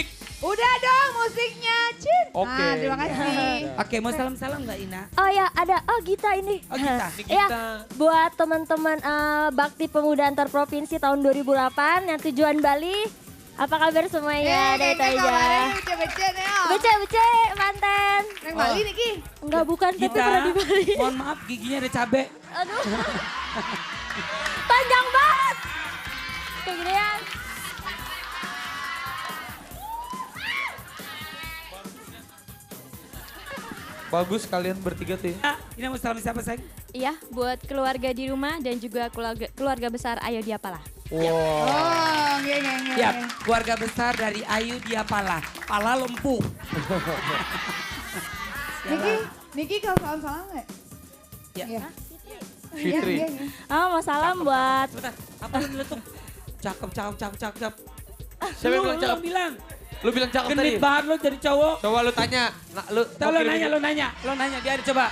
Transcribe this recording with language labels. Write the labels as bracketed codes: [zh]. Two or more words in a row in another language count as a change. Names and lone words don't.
[id] Udah dong musiknya, Cin. Oke. Nah, terima kasih. Oke, mau salam-salam nggak Ina? Oh ya, ada. Oh, Gita ini. Oh, Gita. Ini Iya, kita. buat teman-teman Bakti Pemuda Antar Provinsi tahun 2008 yang tujuan Bali. Apa kabar semuanya? Dari itu kayaknya aja. kabarnya bece-bece nih, Om. Bece, manten. Neng Bali nih, Ki. Enggak, bukan, tapi Gita, pernah di Bali. mohon maaf giginya ada cabe. Aduh. Panjang banget. Kayak gini ya. Bagus kalian bertiga tuh ya. Ah, Ina mau salam siapa sayang? Iya, buat keluarga di rumah dan juga keluarga besar Ayo Diapalah. Wow. Oh, gini. Ya, keluarga besar dari Ayu Diapalah. Pala lumpuh. Niki kalau salam-salam nggak? Ya. Iya. Fitri. Iya. Mau salam buat Sebentar, apa lu nyeletuk? Cakep. Siapa yang Lu bilang cakep? bilang. Lu bilang cakep tadi? Genit banget lu jadi cowok. Coba lu tanya. Nah, lu Coba mau lu kirim- nanya. Dia ada coba.